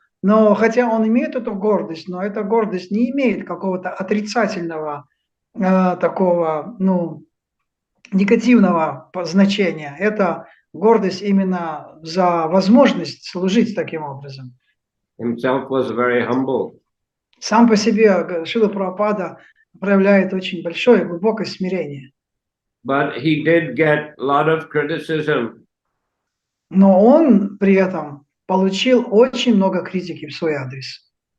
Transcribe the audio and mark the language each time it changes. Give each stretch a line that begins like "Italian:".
Russian: Но хотя он имеет эту гордость, но эта гордость не имеет какого-то отрицательного, такого, негативного значения. Это гордость именно за возможность служить таким образом.
English: Himself was very humble.
Russian: Сам по себе Шрила Прабхупада проявляет очень большое, глубокое смирение.
English: But he did get a lot of criticism.
Russian: Но он при этом получил очень много критики в свой адрес.